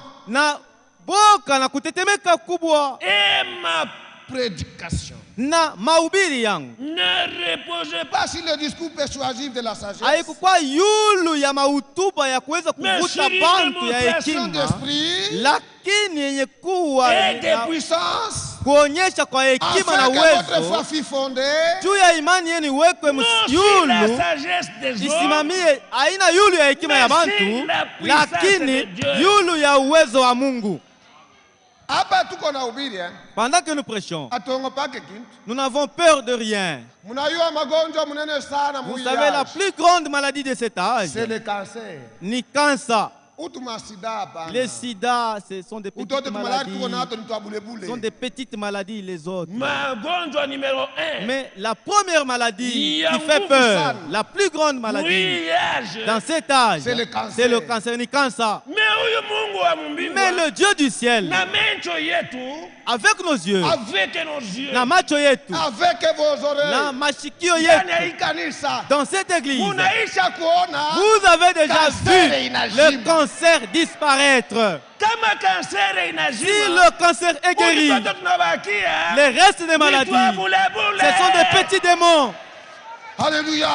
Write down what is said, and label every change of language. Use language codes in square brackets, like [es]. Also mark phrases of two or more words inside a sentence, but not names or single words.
[fr] Et ma prédication ne reposait pas sur le discours persuasif de la sagesse, mais sur une démonstration d'esprit et de puissance, [sw] kuonyesha kwa hekima na uwezo juu ya imani yenu iwekwe yulu isimamie aina yulu ya hekima ya bantu, lakini yulu ya uwezo wa Mungu. [fr] Pendant que nous prêchons, nous n'avons peur de rien. Vous savez, la plus grande maladie de cet âge, c'est le cancer. [sw] Ni cancer. [fr] Les sida, ce sont des petites maladies. Ce sont des petites maladies, les autres. Mais la première maladie qui fait peur, la plus grande maladie dans cet âge, c'est le cancer. [sw] Ni cancer. [fr] Mais le Dieu du ciel, avec nos yeux, [sw] na macho yetu, [fr] avec vos oreilles, [sw] na mashikio yetu, [fr] dans cette église, vous avez déjà vu le cancer disparaître. Si le cancer est guéri, les restes des maladies, ce sont des petits démons. Alléluia.